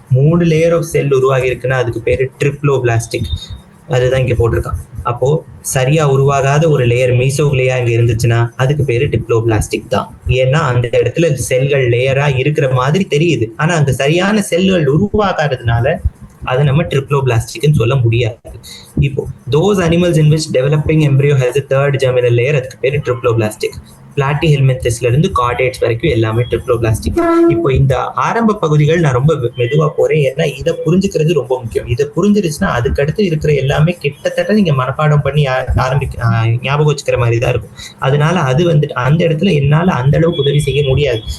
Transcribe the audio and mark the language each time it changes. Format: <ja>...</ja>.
<ta>3 layer of cell உருவாகி இருக்குன்னா அதுக்கு பேரு ட்ரிப்ளோபிளாஸ்டிக். அதுதான் இங்க போட்டிருக்கான். அப்போ சரியா உருவாகாத ஒரு லேயர் மீசோக்லியா இங்க இருந்துச்சுன்னா அதுக்கு பேரு டிப்ளோபிளாஸ்டிக் தான். ஏன்னா அந்த இடத்துல செல்கள் லேயரா இருக்கிற மாதிரி தெரியுது, ஆனா அங்க சரியான செல்கள் உருவாகாததுனால அதை நம்ம ட்ரிப்ளோபிளாஸ்டிக்னு சொல்ல முடியாது. இப்போ</ta> <en>those animals in which developing embryo has a third germinal layer,</en> <ta>அதுக்கு பேரு ட்ரிப்ளோபிளாஸ்டிக். பிளாட்டிஹெல்மின்தஸ்ல இருந்து கார்டேட்ஸ் வரைக்கும் எல்லாமே ட்ரிப்ளோபிளாஸ்டிக். இப்போ இந்த ஆரம்ப பகுதிகள் நான் ரொம்ப மெதுவா போறேன், ஏன்னா இதை புரிஞ்சுக்கிறது ரொம்ப முக்கியம். இதை புரிஞ்சிருச்சுன்னா அதுக்கடுத்து இருக்கிற எல்லாமே கிட்டத்தட்ட நீங்க மனப்பாடம் பண்ணி ஞாபகம் வச்சுக்கிற மாதிரி தான் இருக்கும். அதனால அது வந்துட்டு அந்த இடத்துல என்னால அந்த அளவுக்கு உதவி செய்ய முடியாது.</ta>